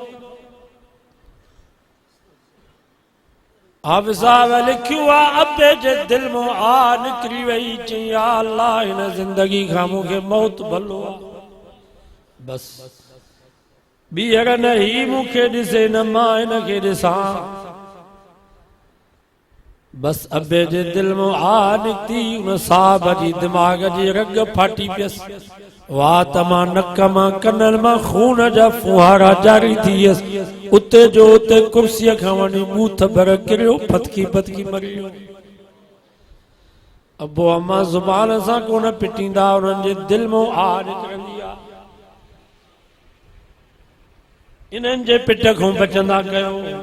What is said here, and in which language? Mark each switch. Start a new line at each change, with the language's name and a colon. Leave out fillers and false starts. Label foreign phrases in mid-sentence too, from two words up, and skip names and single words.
Sindhi: हाफ़िज़ साहब लिखियो आहे, अबे जे दिल मां आ निकिरी वई, चई
Arabic: يا الله
Sindhi: हिन ज़िंदगी खां मूंखे मौत भलो आहे, बस ॿीहर न ही मूंखे ॾिसे न मां हिनखे ॾिसां। बस अबे जे दिल में आ निकती, उन साहब जी दिमाग जी रग फाटी पियस। वाह तमा नक मां कनल मां खून जा फुहारा जारी थियस। उते जो उते कुर्सी खां वञी बूथ भर किरियो, फतकी फतकी मरी वियो। अबो अम्मा ज़ुबान सां कोन पिटींदा, उन्हनि जे दिल में आ निकरंदी आहे। इन्हनि जे पिट खां बचंदा कयो।